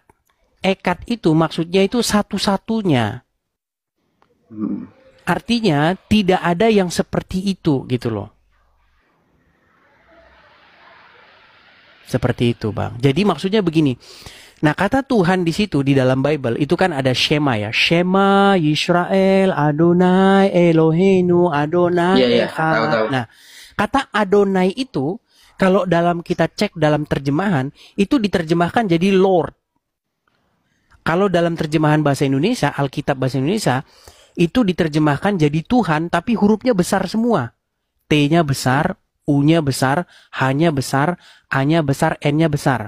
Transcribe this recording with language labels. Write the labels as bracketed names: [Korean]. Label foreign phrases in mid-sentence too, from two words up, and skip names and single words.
[Indonesian] Ekat itu maksudnya itu satu-satunya. Artinya tidak ada yang seperti itu gitu loh. Seperti itu, Bang. Jadi maksudnya begini. Nah, kata Tuhan di situ di dalam Bible itu kan ada Shema ya. [Hebrew] שמע ישראל אדוני אלוהינו אדוני [Indonesian] Iya, [Hebrew] Echad. [Indonesian] tahu. Nah, kata Adonai itu kalau dalam kita cek dalam terjemahan itu diterjemahkan jadi Lord. Kalau dalam terjemahan bahasa Indonesia, Alkitab bahasa Indonesia itu diterjemahkan jadi Tuhan tapi hurufnya besar semua. T-nya besar, U-nya besar, H-nya besar, A-nya besar, N-nya besar.